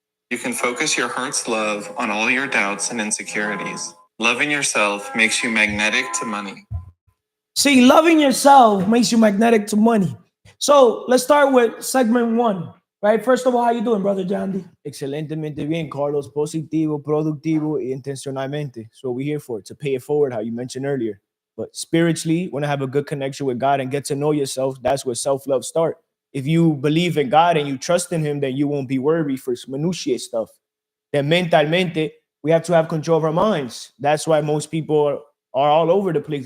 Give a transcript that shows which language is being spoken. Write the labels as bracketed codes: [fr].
[en] You can focus your heart's love on all your doubts and insecurities. Loving yourself makes you magnetic to money. See, loving yourself makes you magnetic to money. So let's start with segment 1, right? First of all, how you doing, brother Jandy? [es] Excelentemente bien, Carlos. Positivo, productivo, y intencionalmente. [en] So we're here for, to pay it forward, how you mentioned earlier. But spiritually, want to have a good connection with God and get to know yourself. That's where self-love starts. If you believe in God and you trust in him, then you won't be worried for minutiae stuff. Then mentalmente, we have to have control of our minds. That's why most people are all over the place.